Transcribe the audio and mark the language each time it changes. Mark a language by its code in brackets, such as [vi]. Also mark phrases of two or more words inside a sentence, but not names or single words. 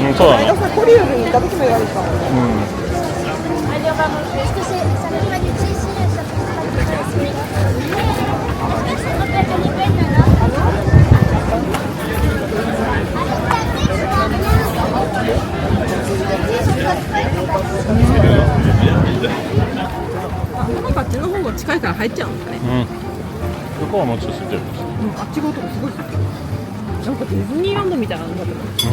[ja] うん、そうだね。この間さコリアルに行った時も言われてたもんね。 [fr] Allez, on va manger. Est-ce que ça fait pas du thé ici? Ça fait pas du thé ici. C'est trop bien, on y baigne, là. [ja] なんかあっちの方が近いから入っちゃうんだね。うん。ここはもうちょっと空いてる。あっち側とかすごい空いてる。 なんかディズニーランドみたいなのだった